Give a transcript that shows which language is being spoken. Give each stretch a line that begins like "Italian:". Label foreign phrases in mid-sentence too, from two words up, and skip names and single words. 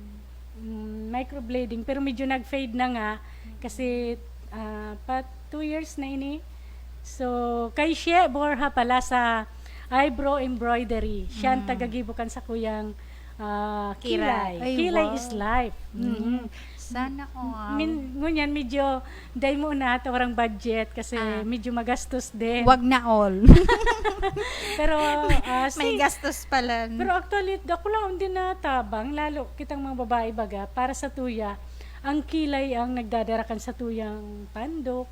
Bikol: Microblading, pero medyo nag-fade na nga kasi 2 years na ini. So, kay Shea Borja pala sa
English: eyebrow embroidery.
Bikol: Siya ang tagagibukan sa kuyang kilay. Ay, Kilay wow.
English: is life.
Filipino: Sana
Bikol: Ngunyan, medyo dahil mo na warang budget kasi medyo magastos din.
Filipino: wag na all.
Bikol: Pero
Filipino: May gastos pala.
Bikol: pero actually, ako lang din natabang, lalo kitang mga babae baga, para sa tuya, ang kilay ang nagdadarakan sa tuyang pandok.